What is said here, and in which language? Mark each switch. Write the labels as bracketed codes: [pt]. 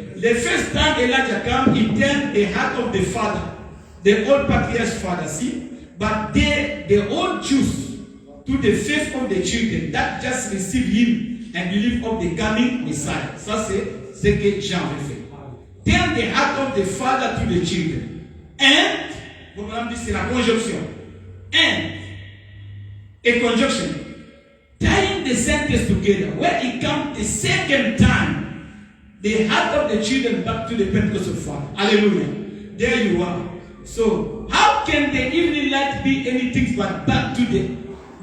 [en] The first time Elijah came, he turned the heart of the father, the old patriarch's father, see? But they all choose to the faith of the children that just receive him and believe of the coming Messiah. [fr] Ça, c'est ce que Jean a fait. [en] Turn the heart of the father to the children. [fr] And, comme on dit, c'est la conjonction. [en] And, a conjunction. Tying the sentence together. When it comes the second time, the heart of the children back to the Pentecostal father. Hallelujah. There you are. So, how can the evening light be anything but back to again?